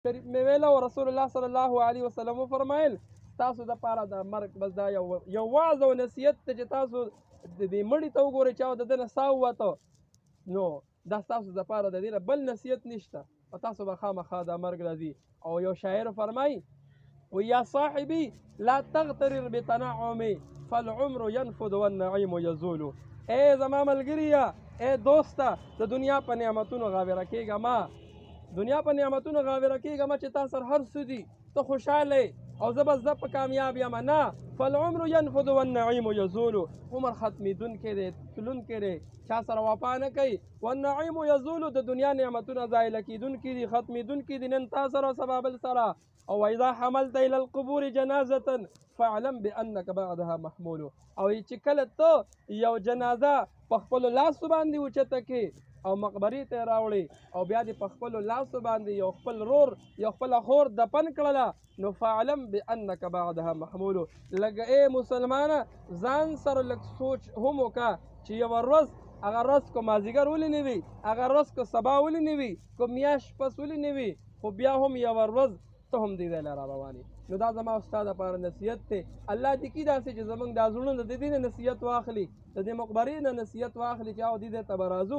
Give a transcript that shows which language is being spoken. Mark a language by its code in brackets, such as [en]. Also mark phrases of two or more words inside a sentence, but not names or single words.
[ps] شریف مې ویله او رسول الله [ar] صلی الله علیه وسلم [ps] وفرمایل تاسو دپاره د مرګ بس دا یو وعظ او نصیحت دی چې تاسو د دې مړي ته وګورئ چې د ده نه ساه ووته نو دا ستاسو دپاره د دې نه بل نصیحت نشته په تاسو به خامخا دا مرګ راځي. او یو شاعر فرمایي [ar] ویا صاحبي لا تغترر بتنعم فالعمر ينفد والنعيم يزول. [ps] اے زما ملګريه، اے دوسته، د دنیا په نعمتونو غاوره کېږه مه، دنیا په نعمتونو غاوره کېږه مه چې تا سره هر څه دي، ته خوشحاله او زه به زه په کامیاب یم. نه، [ar] فالعمر ينفد والنعيم يزول. [ps] عمر ختمېدونکی دی، تلونکی دی، چا سره وفا نه کوي. [ar] والنعيم يزول، [ps] د دنیا نعمتونه زایله کېدونکي دي، ختمېدونکي دي، نن تا سره او سبا بل سره. [ar] او اذا حملت الى القبور جنازه فاعلم بانك بعدها محمول. [ps] او چې کله ته یو جنازه په خپلو لاسو باندې اوچته کړې او مقبرې ته یې راوړې او بیا دې په خپلو لاسو باندې یو خپل رور یو خپله خور دفن کړله نو [ar] فاعلم بانك بعدها محمول. [ps] لږ ای مسلمانه ځان سره لږ سوچ هم وکړه چې یوه ورځ هغه ورځ که مازدیګر ولې نه وي، هغه ورځ که سبا ولې نه وي، که میاشت پس ولې نه وي، خو بیا هم یوه ورځ ته هم دې ځای له را روانې. نو دا زما او ستا دپاره نصیحت دی. الله دې کي داسې چې زمونږ دا زړونه د دې نه نصیحت واخلي، د دې مقبرې نه نصیحت واخلي چې او دې ځای ته به راځو.